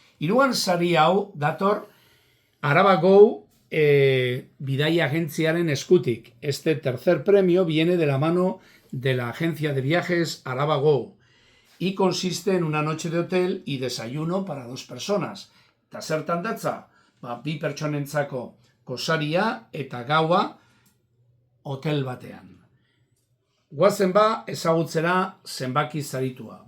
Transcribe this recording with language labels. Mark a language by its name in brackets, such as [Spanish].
[Basque] Hirugarren saria hau dator Araba Go Bidaia Agentziaren eskutik. [Spanish] Este tercer premio viene de la mano de la agencia de viajes Araba Go y consiste en una noche de hotel y desayuno para 2 personas. [Basque] Eta zertan datza? Bi pertsonentzako gosaria eta gaua hotel batean. Guazen ezagutzera zenbaki saritua.